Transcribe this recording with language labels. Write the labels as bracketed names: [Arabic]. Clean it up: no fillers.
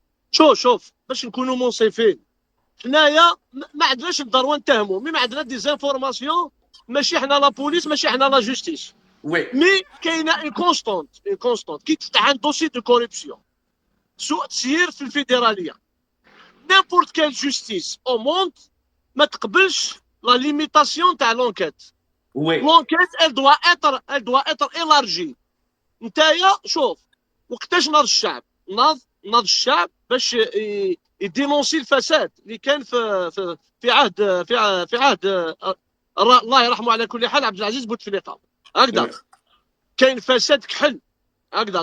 [Arabic] شوف باش نكونوا منصفين، حنايا ما عندناش الضروه نتهموا، مي ما عندنا دي زانفورماسيون، ماشي حنا لا بوليس، ماشي حنا لا جوستيس. وي مي كاينه اون كونستونت كي تفتح ان دوسي دو كوربسيون، سوء تسيير في الفيدراليه، [French] n'importe quelle justice au monde [Arabic] ما تقبلش لا ليميتاسيون تاع لونكيت. [French] لونكيت elle doit être élargie. [Arabic] نتايا شوف وقتاش ناض الشعب باش يدينونسي الفساد اللي كان في عهد الله يرحمه على كل حال عبد العزيز بوتفليقه. هكذا كاين فساد كحل هكذا.